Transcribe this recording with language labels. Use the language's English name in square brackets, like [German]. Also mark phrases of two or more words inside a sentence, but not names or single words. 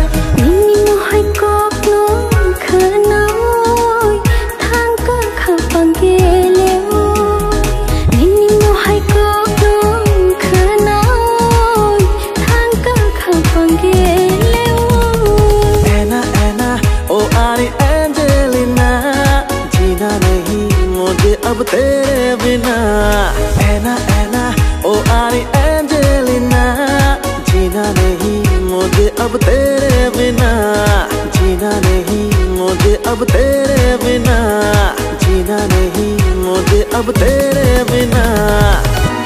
[Kok Borok] Nini mohai kok no khanoi thang ka khapang geleo Nini mohai kok no khanoi thang ka khapang geleo [Hindi] Anna oh Ari Angelina जीना नहीं मुझे अब तेरे बिना Anna oh Ari Angelina जीना नहीं मुझे अब तेरे बिना जीना नहीं मुझे अब तेरे बिना जीना नहीं मुझे अब तेरे बिना